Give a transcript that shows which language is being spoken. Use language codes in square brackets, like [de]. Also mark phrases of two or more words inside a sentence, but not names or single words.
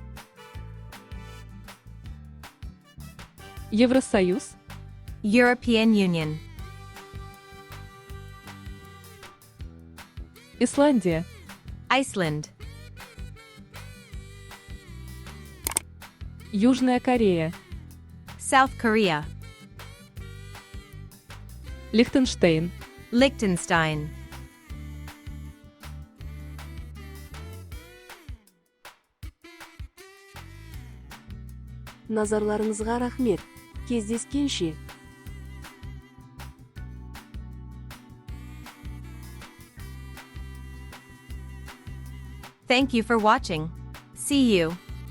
[ru] Евросоюз, [en] European Union, [ru] Исландия, [en] Iceland, [ru] Южная Корея, [en] South Korea, [ru] Лихтенштейн, [en] Liechtenstein. [kk] Назарларыңызға рахмет. Кездескенше. [en] Thank you for watching. See you.